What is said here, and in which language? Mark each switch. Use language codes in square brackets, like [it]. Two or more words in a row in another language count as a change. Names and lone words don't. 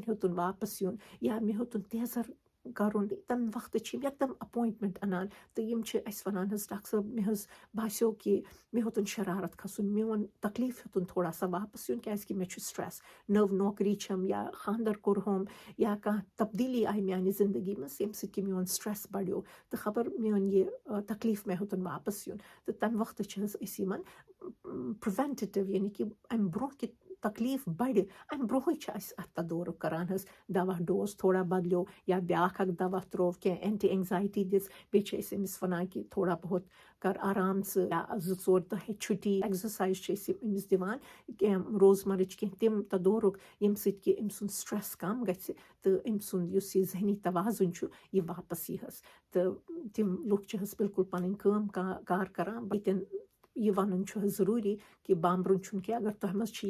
[ks] ہیوٚتُن واپس یُن یا مےٚ ہیوٚتُن تیزر کرُن تمہِ وقتہٕ چھِ یِم یکدم اپوینٹمنٹ انان تہٕ یِم چھِ اَسہِ ونان حظ ڈاکٹر صٲب مےٚ حظ باسیو کہِ مےٚ ہیوٚتُن شرارت کھسُن میون تکلیٖف ہیوٚتُن تھوڑا سا واپس یُن کیازِ کہِ مےٚ چھُ سٹرٛٮ۪س نٔو نوکری چھم یا خانٛدر کوٚرہوم یا کانٛہہ تبدیٖلی آیہِ میانہِ زندگی منٛز ییٚمہِ سۭتۍ کہِ میون سٹرٛٮ۪س بڑیو تہٕ خبر میون یہِ تکلیٖف مےٚ ہیوٚتُن واپس یُن تہٕ تمہِ وقتہٕ چھِ حظ أسۍ یِمن پرٛوینٹِو یعنی کہِ امہِ برونٛہہ کہِ تکلیٖف بڑِ امہِ برونٛہٕے چھِ أسۍ اتھ تدورُک کران حظ دوا ڈوز تھوڑا بدلیو یا بیاکھ اکھ دوا تروو کینٛہہ [en] anti anxiety [ks] دِژ بیٚیہِ چھِ أسۍ أمِس ونان کہِ تھوڑا بہت کر آرام ژٕ یا 2-4 دۄہ چھُٹی ایٚگزرسایز چھِ أسۍ أمِس دِوان کینٛہہ روزمرٕچ کینٛہہ تِم تدورُک ییٚمہِ سۭتۍ کہِ أمۍ سُنٛد سٹرٛٮ۪س کم گژھِ تہٕ أمۍ سُنٛد یُس یہِ ذہنی توازُن چھُ یہِ واپس یی حظ تہٕ تِم لُکھ چھِ حظ بالکل پنٕنۍ کٲم کار کران ییٚتٮ۪ن یہِ وَنُن چھُ حظ ضروٗری کہِ بامبرُن چھُنہٕ کینٛہہ اگر تۄہہِ منٛز چھِ